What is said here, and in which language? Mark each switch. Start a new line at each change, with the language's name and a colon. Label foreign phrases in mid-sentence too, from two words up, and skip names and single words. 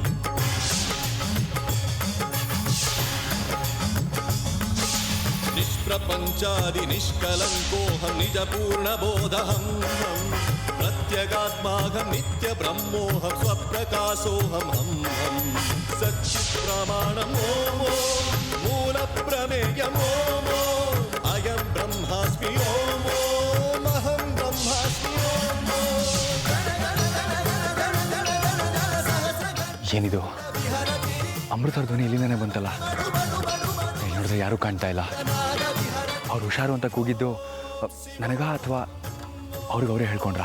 Sanskrit: निष्प्रपञ्चादि निष्कलङ्कोऽहं निजपूर्णबोधहं प्रत्यगात्माहं नित्यब्रह्मोऽहं स्वप्रकाशोऽहं सच्चित्प्रमाणम् ओमो मूलप्रमेयम् ओमो अयं ब्रह्मास्मि ओमो महं ब्रह्मास्मि ओमो.
Kannada: ಏನಿದು ಅಮೃತರ ಧ್ವನಿ ಇಲ್ಲಿಂದಾನೆ ಬಂತಲ್ಲ? ನೋಡಿದ್ರೆ ಯಾರೂ ಕಾಣ್ತಾ ಇಲ್ಲ. ಅವ್ರು ಹುಷಾರು ಅಂತ ಕೂಗಿದ್ದು ನನಗ ಅಥವಾ ಅವ್ರಿಗೆ ಅವರೇ ಹೇಳ್ಕೊಂಡ್ರ?